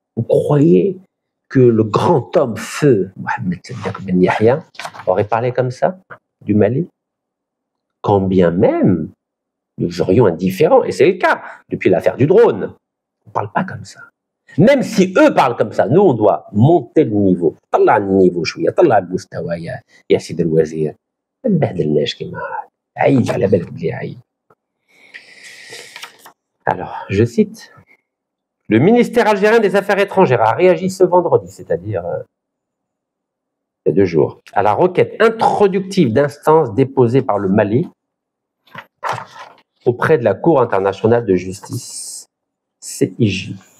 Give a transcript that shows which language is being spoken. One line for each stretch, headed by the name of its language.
French: Vous croyez que le grand homme feu, Mohamed Siddiq Ben Yahya, aurait parlé comme ça du Mali? Quand bien même nous serions indifférents, et c'est le cas depuis l'affaire du drone. On ne parle pas comme ça. Même si eux parlent comme ça, nous on doit monter le niveau.
Arabic: طلع النيفو شوية, طلع المستوى يا سيد الوزير. ما تبهدلناش كيما عيب, على بالك بلي عيب.
French: Alors, je cite, le ministère algérien des Affaires étrangères a réagi ce vendredi, c'est-à-dire il y a 2 jours, à la requête introductive d'instance déposée par le Mali auprès de la Cour internationale de justice, CIJ.